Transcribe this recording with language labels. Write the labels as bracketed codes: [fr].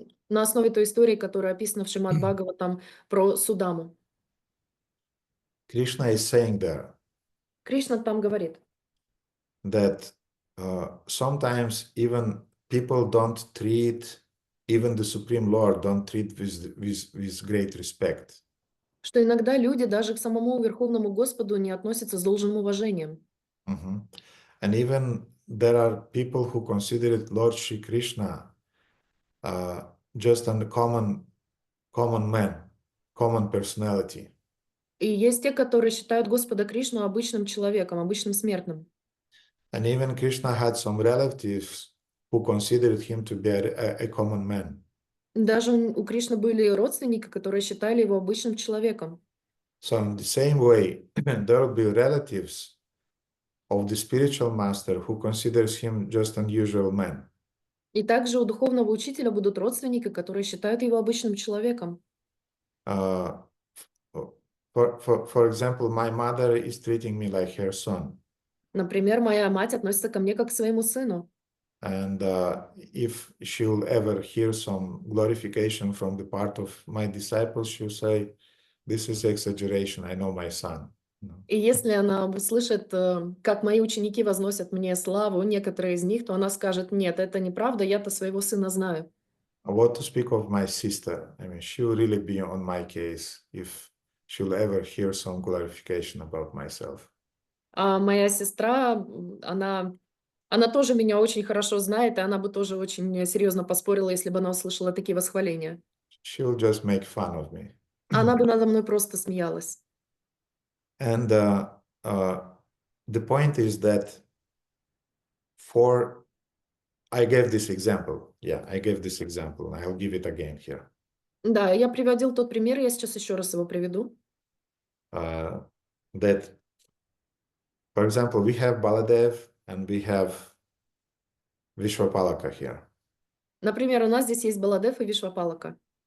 [ru] На основе той истории, которая описана в Шримад Бхагаватам про Судаму. [en] Krishna is saying there [ru] Кришна там говорит, [en] that sometimes even people don't treat, even the Supreme Lord don't treat with great respect. [ru] что иногда люди даже к самому Верховному Господу не относятся с должным уважением. [en] And even there are people who consider it Lord Shri Krishna just a common man, common personality. [ru] И есть те, которые считают Господа Кришну обычным человеком, обычным смертным. [en] And even Krishna had some relatives who considered him to be a common man. [ru] Даже у Кришны были родственники, которые считали его обычным человеком. [en] So in the same way, there will be relatives of the spiritual master who considers him just an unusual man. [ru] И также у духовного учителя будут родственники, которые считают его обычным человеком. [en] For example, my mother is treating me like her son. [ru] Например, моя мать относится ко мне как к своему сыну. [en] And if she'll ever hear some glorification from the part of my disciples, she'll say, "This is exaggeration. I know my son." [ru] И если она услышит, как мои ученики возносят мне славу, некоторые из них, то она скажет: нет, это неправда, я-то своего сына знаю. [en] What to speak of my sister? I mean, she will really be on my case if she'll ever hear some glorification about myself. [ru] А моя сестра, она тоже меня очень хорошо знает, и она бы тоже очень серьезно поспорила, если бы она услышала такие восхваления. [en] She'll just make fun of me. [ru] Она бы надо мной просто смеялась. [en] And the point is that I gave this example. Yeah, I gave this example. I'll give it again here. [ru] Да, я приводил тот пример, я сейчас еще раз его приведу. [en] That, for example, we have Baladev and we have Vishwapalaka here. [ru] Например, у нас здесь есть Баладев и Вишвапалака.